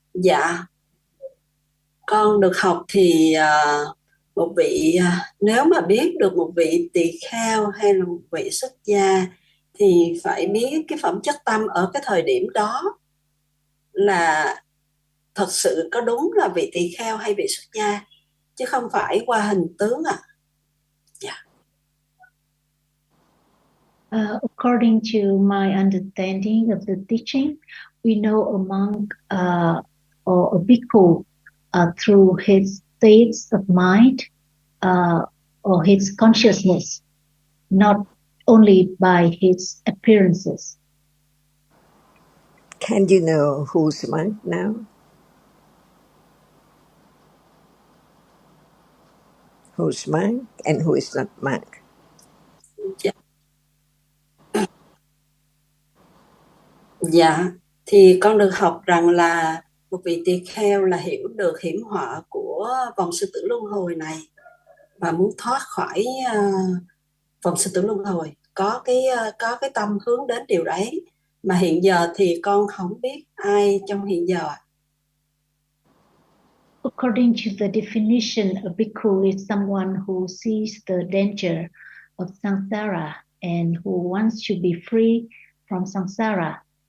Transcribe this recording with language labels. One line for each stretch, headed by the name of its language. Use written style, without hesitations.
Vietnamese: Dạ, con được học thì một vị nếu mà biết được một vị tỳ kheo hay là một vị xuất gia thì phải biết cái phẩm chất tâm ở cái thời điểm đó là thật sự có đúng là vị tỳ kheo hay vị xuất gia, chứ không phải qua hình tướng ạ. Dạ.
English: According to my understanding of the teaching, we know a monk or a bhikkhu through his states of mind or his consciousness, not only by his appearances. Can you know who's a monk now? Who's monk and who is not monk?
Vietnamese: Dạ. Dạ, thì con được học rằng là một vị tỳ kheo là hiểu được hiểm họa của vòng sinh tử luân hồi này và muốn thoát khỏi vòng sinh tử luân hồi, có cái tâm hướng đến điều đấy, mà hiện giờ thì con không biết ai trong hiện giờ.
English: According to the definition, a bhikkhu is someone who sees the danger of samsara and who wants to be free from samsara.